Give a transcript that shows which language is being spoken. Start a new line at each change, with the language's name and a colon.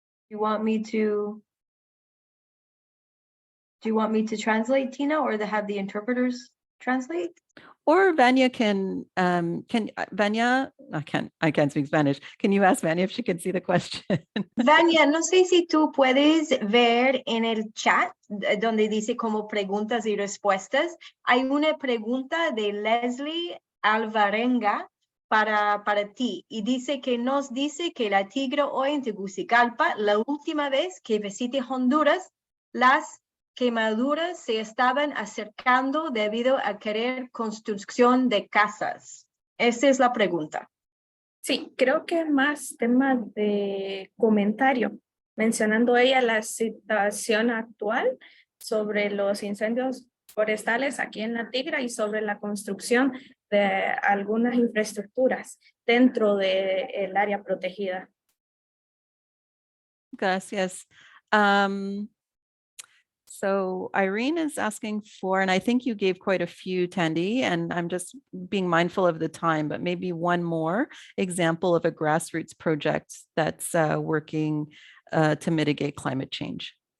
English: You want me to? Do you want me to translate, Tina, or to have the interpreters translate? Or Vanya Vanya, I can't speak Spanish. Can you ask Vanya if she can see the question?
Spanish: Vanya, no sé si tú puedes ver en el chat donde dice como preguntas y respuestas. Hay una pregunta de Leslie Alvarenga para ti y dice que nos dice que la tigre hoy en Tegucigalpa, la última vez que visité Honduras, las quemaduras se estaban acercando debido a querer construcción de casas. Esa es la pregunta. Sí, creo que es más tema de comentario, mencionando ella la situación actual sobre los incendios forestales aquí en La Tigra y sobre la construcción de algunas infraestructuras dentro del área protegida. Gracias.
English: So Irene is asking for, and I think you gave quite a few, Tandy, and I'm just being mindful of the time, but maybe one more example of a grassroots project that's working to mitigate climate change.